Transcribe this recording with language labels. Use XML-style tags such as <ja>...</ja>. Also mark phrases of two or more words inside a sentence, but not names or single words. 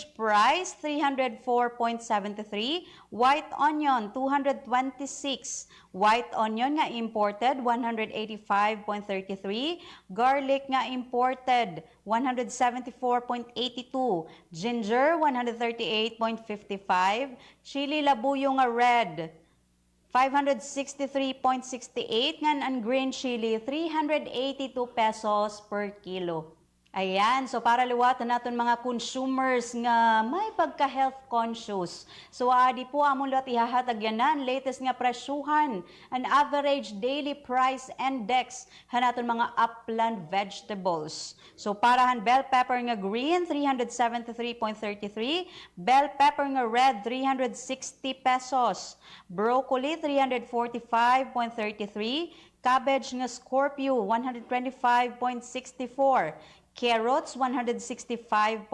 <en>price 304.73, white onion 226, white onion nga imported 185.33, garlic nga imported 174.82, ginger 138.55, chili labuyo nga red 563.68</en> <war>ngan ang</war> <en>green chili 382 pesos per kilo.</en> <war>Ayan, so para liwatan natin mga consumers nga may pagka-</war> <en>health conscious.</en> <war>So adi po amon lot ihahatag yanan latest nga presyuhan, an</war> <en>average daily price index</en> <war>hanaton mga</war> <en>upland vegetables.</en> <war>So para han</war> <en>bell pepper</en> <war>nga green 373.33,</war> <en>bell pepper</en> <war>nga red 360 pesos, broccoli 345.33, cabbage nga Scorpio 125.64, Carrots, 165.27.</war>